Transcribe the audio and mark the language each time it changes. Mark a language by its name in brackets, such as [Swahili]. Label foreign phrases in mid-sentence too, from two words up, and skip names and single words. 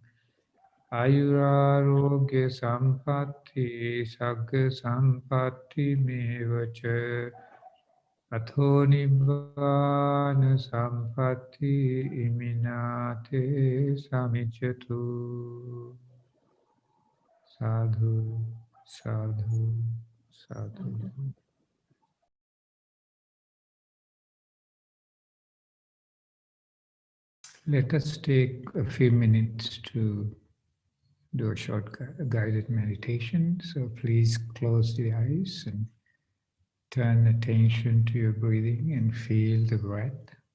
[Pali] Ayurarogya sampatti sagga sampatti mevacha. Atho nibbana sampatti iminate samicchatu. Sadhu, sadhu, sadhu. [English] Let us take a few minutes to do a short guided meditation. So please close the eyes and turn attention to your breathing and feel the breath.